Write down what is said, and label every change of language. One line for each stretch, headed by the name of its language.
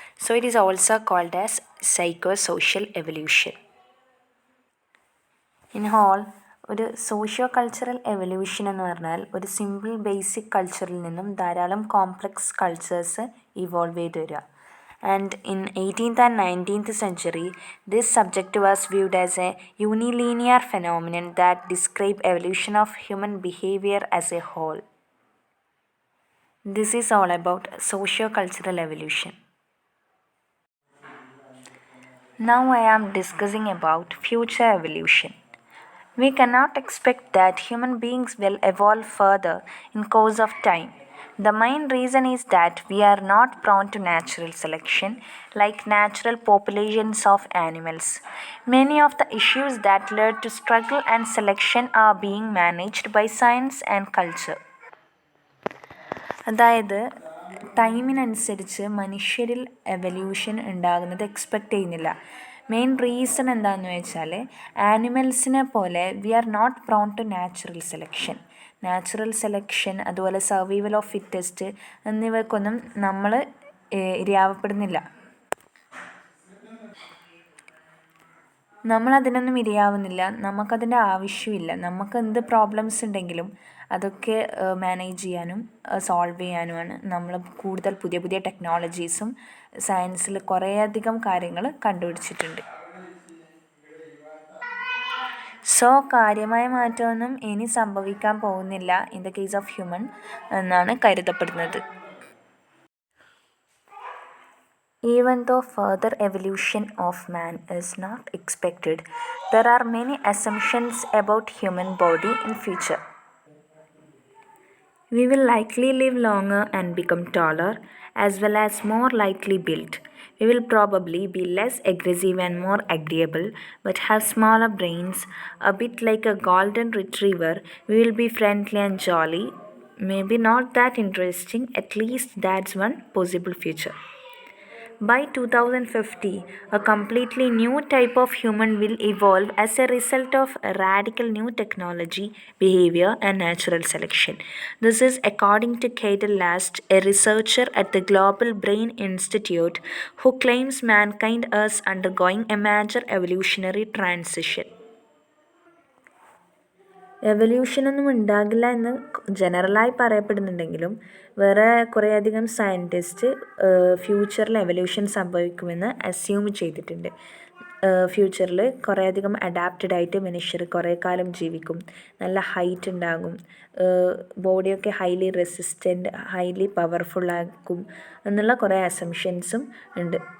English: So it is also called as psychosocial evolution. In whole,
Malayalam: ഒരു socio cultural evolution എന്ന് പറഞ്ഞാൽ ഒരു simple basic കൾച്ചറിൽ നിന്നും ധാരാളം കോംപ്ലക്സ് കൾച്ചേഴ്സ് ഇവോൾവ് ചെയ്ത് വരിക.
English: And in 18th and 19th century, this subject was viewed as a unilinear phenomenon that described evolution of human behavior as a whole. This is all about socio-cultural evolution. Now I am discussing about future evolution. We cannot expect that human beings will evolve further in course of time. The main reason is that we are not prone to natural selection like natural populations of animals. Many of the issues that led to struggle and selection are being managed by science and culture.
Malayalam: അതായത് ടൈമിനനുസരിച്ച് മനുഷ്യരിൽ evolution ഉണ്ടാകുന്നത് expect ചെയ്യുന്നില്ല. Main reason എന്താണെന്ന് വെച്ചാൽ ആനിമൽസിനെ പോലെ
English: we are not prone to natural selection
Malayalam: അതുപോലെ survival of fittest എന്നിവയ്ക്കൊന്നും നമ്മൾ ഇരയാവപ്പെടുന്നില്ല. നമ്മളതിനൊന്നും ഇരയാവുന്നില്ല, നമുക്കതിൻ്റെ ആവശ്യമില്ല. നമുക്ക് എന്ത് പ്രോബ്ലംസ് ഉണ്ടെങ്കിലും അതൊക്കെ മാനേജ് ചെയ്യാനും സോൾവ് ചെയ്യാനുമാണ് നമ്മൾ കൂടുതൽ പുതിയ പുതിയ ടെക്നോളജീസും സയൻസിൽ കുറേയധികം കാര്യങ്ങൾ കണ്ടുപിടിച്ചിട്ടുണ്ട്. സോ കാര്യമായ മാറ്റമൊന്നും ഇനി സംഭവിക്കാൻ പോകുന്നില്ല
English: in the case of human
Malayalam: എന്നാണ് കരുതപ്പെടുന്നത്.
English: Even though further evolution of man is not expected, there are many assumptions about human body in future. We will likely live longer and become taller, as well as more lightly built. We will probably be less aggressive and more agreeable, but have smaller brains, a bit like a golden retriever. We will be friendly and jolly. Maybe not that interesting, at least that's one possible future. By 2050, a completely new type of human will evolve as a result of radical new technology, behavior, and natural selection. This is according to Cadel Last, a researcher at the Global Brain Institute, who claims mankind is undergoing a major evolutionary transition.
Malayalam: എവല്യൂഷനൊന്നും ഉണ്ടാകില്ല എന്ന് ജനറലായി പറയപ്പെടുന്നുണ്ടെങ്കിലും വേറെ കുറേയധികം scientist ഫ്യൂച്ചറിൽ evolution സംഭവിക്കുമെന്ന് assume ചെയ്തിട്ടുണ്ട്. ഫ്യൂച്ചറിൽ കുറേയധികം adapted ആയിട്ട് മനുഷ്യർ കുറേ കാലം ജീവിക്കും, നല്ല ഹൈറ്റ് ഉണ്ടാകും, ബോഡിയൊക്കെ ഹൈലി റെസിസ്റ്റൻറ്റ്, ഹൈലി പവർഫുൾ ആക്കും എന്നുള്ള കുറേ അസംഷൻസും ഉണ്ട്.